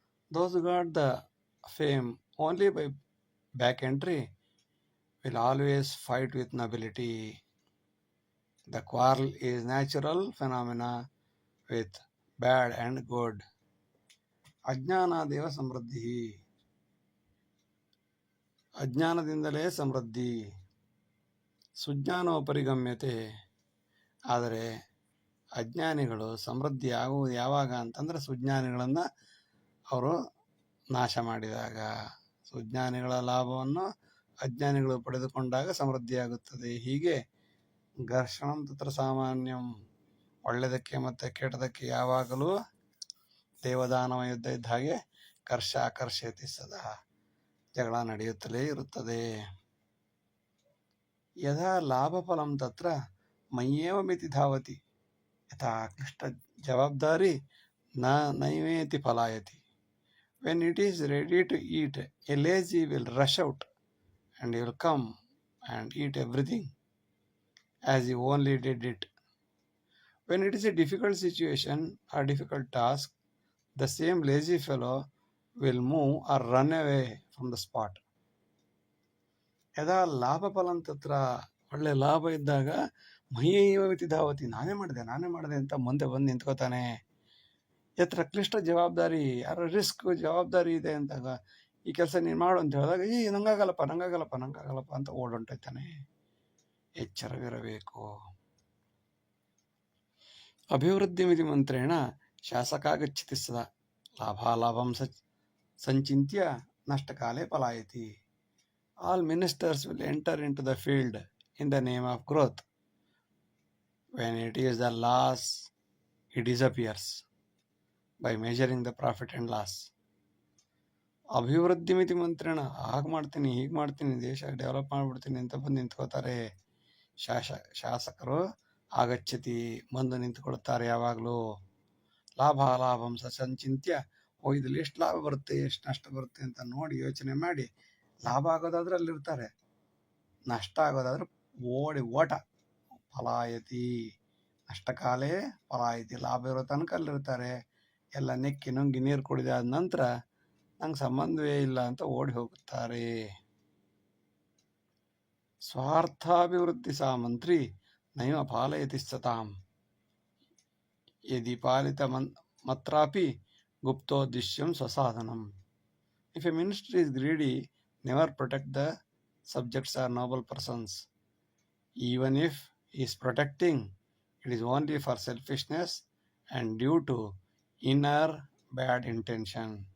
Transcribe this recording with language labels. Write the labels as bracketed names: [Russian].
[English] Those who got the fame only by back entry will always fight with nobility. The quarrel is natural phenomena with bad and good. [Sanskrit] ಅಜ್ಞಾನಾದೇವ ಸಮೃದ್ಧಿ, [Kannada] ಅಜ್ಞಾನದಿಂದಲೇ ಸಮೃದ್ಧಿ. [Sanskrit] ಸುಜ್ಞಾನೋಪರಿಗಮ್ಯತೆ, [Kannada] ಆದರೆ ಅಜ್ಞಾನಿಗಳು ಸಮೃದ್ಧಿ ಆಗುವುದು ಯಾವಾಗ ಅಂತಂದರೆ ಸುಜ್ಞಾನಿಗಳನ್ನು ಅವರು ನಾಶ ಮಾಡಿದಾಗ. ಸುಜ್ಞಾನಿಗಳ ಲಾಭವನ್ನು ಅಜ್ಞಾನಿಗಳು ಪಡೆದುಕೊಂಡಾಗ ಸಮೃದ್ಧಿಯಾಗುತ್ತದೆ. ಹೀಗೆ [Sanskrit] ಘರ್ಷಣಂ ತತ್ರ ಸಾಮಾನ್ಯಂ, [Kannada] ಒಳ್ಳೆಯದಕ್ಕೆ ಮತ್ತು ಕೆಟ್ಟದಕ್ಕೆ ಯಾವಾಗಲೂ ದೇವದಾನವ ಯುದ್ಧ ಇದ್ದ ಹಾಗೆ [Sanskrit] ಕರ್ಷಯತಿ ಸದಾ, [Kannada] ಜಗಳ ನಡೆಯುತ್ತಲೇ ಇರುತ್ತದೆ. [Sanskrit] ಯದಾ ಲಾಭಫಲಂ ತತ್ರ ಮಯ್ಯೇವ ಮಿತಿ ಧಾವತಿ, ಯಥಾ ಕ್ಲಿಷ್ಟ ಜವಾಬ್ದಾರಿ ನೈವೇತಿ ಫಲಾಯತಿ. [English] When it is ready to eat, a lazy will rush out and he will come and eat everything as he only did it. When it is a difficult situation or difficult task, the same lazy fellow will move or run away from the spot. [Sanskrit] ಯದಾ ಲಾಭ ಫಲಂ ತತ್ರ, [Kannada] ಒಳ್ಳೆ ಲಾಭ ಇದ್ದಾಗ [Sanskrit] ಮಹ್ಯೈವ ಮಿತಿ ಧಾವತಿ, [Kannada] ನಾನೇ ಮಾಡಿದೆ ಅಂತ ಮುಂದೆ ಬಂದು ನಿಂತ್ಕೋತಾನೆ. [Sanskrit] ಯತ್ರ ಕ್ಲಿಷ್ಟ ಜವಾಬ್ದಾರಿ, [Kannada] ಯಾರೋ ರಿಸ್ಕ್ ಜವಾಬ್ದಾರಿ ಇದೆ ಅಂತಾಗ ಈ ಕೆಲಸ ನೀನು ಮಾಡು ಅಂತ ಹೇಳಿದಾಗ ನಂಗಾಗಲ್ಲಪ್ಪ ಅಂತ ಓಡೊಂಟೈತಾನೆ. ಎಚ್ಚರವಿರಬೇಕು. [Sanskrit] ಅಭಿವೃದ್ಧಿ ಮಿತಿ ಮಂತ್ರೇಣ ಶಾಸಕಾಗಚ್ಚತಿ ಸದಾ, ಲಾಭಾಲಾಭಂ ಸಂಚಿತ್ಯ ನಷ್ಟಕಾಲೇ ಪಲಾಯತಿ. [English] All ministers will enter into the field in the name of growth. When it is the loss, he disappears by measuring the profit and loss. [Sanskrit] ಅಭಿವೃದ್ಧಿ ಮಿತಿ ಮಂತ್ರೇಣ, [Kannada] ಹಾಗೆ ಮಾಡ್ತೀನಿ ಹೀಗೆ ಮಾಡ್ತೀನಿ, ದೇಶ ಡೆವಲಪ್ ಮಾಡಿಬಿಡ್ತೀನಿ ಅಂತ ಬಂದು ನಿಂತ್ಕೋತಾರೆ. ಶಾಸಕರು [Sanskrit] ಆಗಚ್ಚತಿ, [Kannada] ಬಂದು ನಿಂತ್ಕೊಳ್ತಾರೆ ಯಾವಾಗಲೂ. [Sanskrit] ಲಾಭಾಲಾಭಂ ಸಂಚಿತ್ಯ, [Kannada] ಇದ್ರಲ್ಲಿ ಎಷ್ಟು ಲಾಭ ಬರುತ್ತೆ ಎಷ್ಟು ನಷ್ಟ ಬರುತ್ತೆ ಅಂತ ನೋಡಿ ಯೋಚನೆ ಮಾಡಿ, ಲಾಭ ಆಗೋದಾದ್ರೆ ಅಲ್ಲಿರ್ತಾರೆ, ನಷ್ಟ ಆಗೋದಾದ್ರೆ ಓಟ. [Sanskrit] ಫಲಾಯತಿ ನಷ್ಟಕಾಲೇ ಫಲಾಯತಿ, [Kannada] ಲಾಭ ಇರೋ ತನಕ ಅಲ್ಲಿರ್ತಾರೆ. ಎಲ್ಲ ನೆಕ್ಕಿ ನುಂಗಿ ನೀರು ಕುಡಿದಾದ ನಂತರ ನಂಗೆ ಸಂಬಂಧವೇ ಇಲ್ಲ ಅಂತ ಓಡಿ ಹೋಗುತ್ತಾರೆ. [Sanskrit] ಸ್ವಾರ್ಥಾಭಿವೃದ್ಧಿ ಸಾ ಮಂತ್ರಿ ನೈವ ಪಾಲಯತಿ ಸತಾಂ, ಯದಿ ಪಾಲಿತ ಮತ್ರಾಪಿ ಗುಪ್ತೋದ್ದೇಶ್ಯಂ ಸ್ವಸಾಧನಂ. [English] If a minister is greedy, never protect the subjects or noble persons. Even if he is protecting, It is only for selfishness and due to inner bad intention.